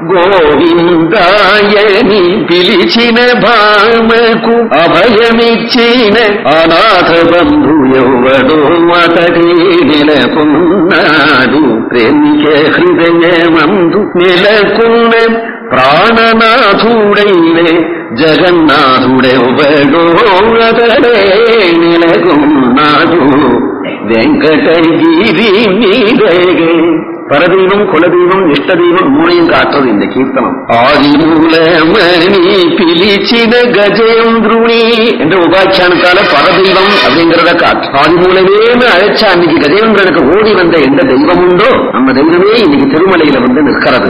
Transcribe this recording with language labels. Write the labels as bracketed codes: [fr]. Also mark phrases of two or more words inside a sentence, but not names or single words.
[te] గోవిందాయని పిలిచిన భామకు అభయమిచ్చిన అనాథ బంధు ఎవడో అతడే నెలకొన్నాడు ప్రేమిక హృదయమందు నెలకొన్న ప్రాణనాథుడైన జగన్నాథుడెవడో అతడే నెలకొన్నాడు వెంకటగిరి మీదే. [ta] பரதெய்வம் குலதெய்வம் இஷ்ட தெய்வம் மூணையும் காட்டுறது இந்த கீர்த்தனம். [te] ఆదిమూలమని పిలిచిన గజేంద్రుని [ta] என்ற உபாக்கியானத்தால பரதெய்வம் அப்படிங்கிறத காட்டு. ஆதிமூலமேன்னு அழைச்சா அன்னைக்கு கஜேந்திரனுக்கு ஓடி வந்த எந்த தெய்வம் உண்டோ நம்ம தெய்வமே இன்னைக்கு திருமலையில நிற்கிறது.